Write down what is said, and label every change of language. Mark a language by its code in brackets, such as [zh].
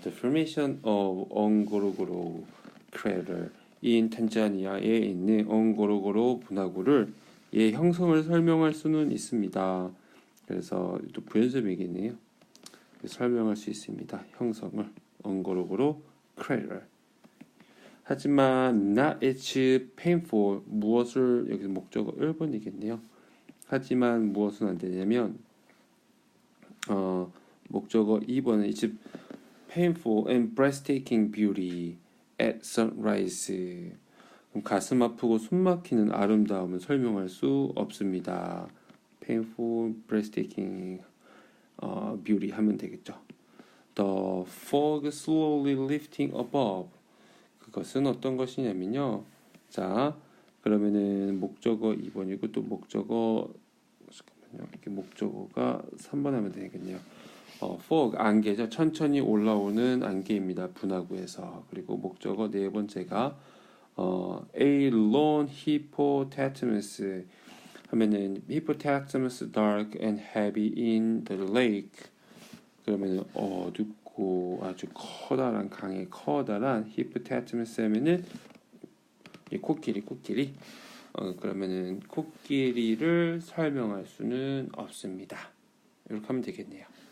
[en] The formation of Ngorongoro crater in [ko] 탄자니아에 있는 옹고로고로 분화구를 형성을 설명할 수는 있습니다. 그래서 또 부연 설명이겠네요. 설명할 수 있습니다. 형성을 옹고로고로 crater. 하지만 [en] not it's painful [ko] 무엇을 여기 목적어 1번이겠네요. 하지만 무엇은 안 되냐면 목적어 2번은 [en] it's painful and breathtaking beauty at sunrise. [ko] 그럼 가슴 아프고 숨막히는 아름다움을 설명할 수 없습니다. [en] painful, breathtaking beauty [ko] 하면 되겠죠. [en] The fog slowly lifting above. [ko] 그것은 어떤 것이냐면요. 자, 그러면은 목적어 2번이고 또 목적어 잠깐만요. 이게 목적어가 3번 하면 되겠네요. fog 안개죠. 천천히 올라오는 안개입니다. 분화구에서. 그리고 목적어 네 번째가 [en] a lone hippopotamus 하면은 hippopotamus dark and heavy in the lake. [ko] 그러면은 어둡고 아주 커다란 강에 커다란 hippopotamus 하면은 코끼리 그러면은 코끼리를 설명할 수는 없습니다. 이렇게 하면 되겠네요.